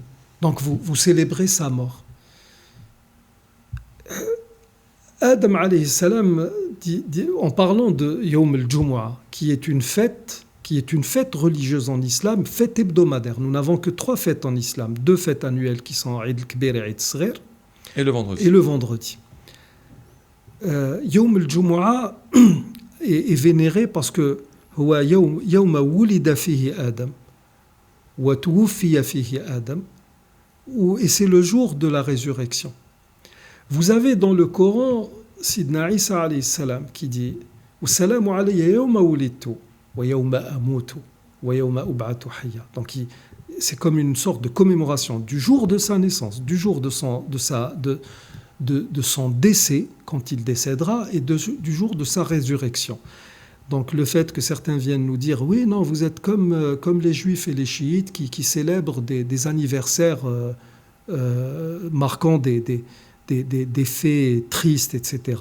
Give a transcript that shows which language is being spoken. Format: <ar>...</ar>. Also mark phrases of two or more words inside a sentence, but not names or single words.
<fr>Donc vous célébrez sa mort. Adam</fr> <ar>عليه السلام</ar> <fr>dit, en parlant de</fr> <ar>يوم الجمعة,</ar> <fr>qui est une fête religieuse en islam, fête hebdomadaire. Nous n'avons que 3 fêtes en islam, 2 fêtes annuelles qui sont Eid al-Kbir et Eid al-Saghir. Et le vendredi. Et le vendredi.</fr> <ar>يوم الجمعة</ar> <fr>est vénéré parce que</fr> <ar>هو يوم ولد فيه آدم وتوفي فيه آدم,</ar> <fr>et c'est le jour de la résurrection. Vous avez dans le Coran</fr> <ar>Sidna Isa عليه السلام</ar> <fr>qui dit</fr> <ar>والسلام علي يوم ولدت ويوم أموت ويوم أبعث حيا.</ar> <fr>Donc c'est comme une sorte de commémoration du jour de sa naissance, du jour de son décès quand il décédera et du jour de sa résurrection. Donc le fait que certains viennent nous dire oui, non, vous êtes comme les juifs et les chiites qui célèbrent des anniversaires marquant des faits tristes, etc.</fr>